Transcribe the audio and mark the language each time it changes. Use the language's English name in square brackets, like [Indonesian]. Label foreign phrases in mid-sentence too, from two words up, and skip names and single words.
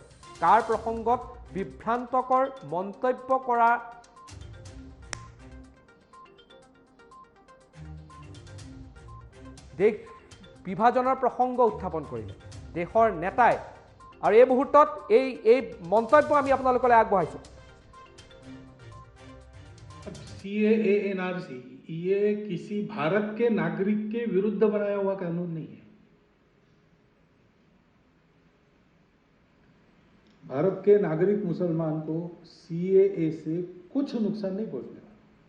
[Assamese] কাৰ প্ৰসংগত বিভ্ৰান্তকৰ মন্তব্য কৰা দেশ বিভাজনৰ প্ৰসংগ উত্থাপন কৰিলে দেশৰ নেতাই আৰু এই মুহূৰ্তত এই মন্তব্য আমি আপোনালোকলৈ আগবঢ়াইছোঁ। [Hindi] सीएए एनआरसी ये किसी भारत के नागरिक के विरुद्ध बनाया हुआ कानून नहीं है। भारत के नागरिक मुसलमान को सीएए से कुछ नुकसान नहीं पहुंचने वाला।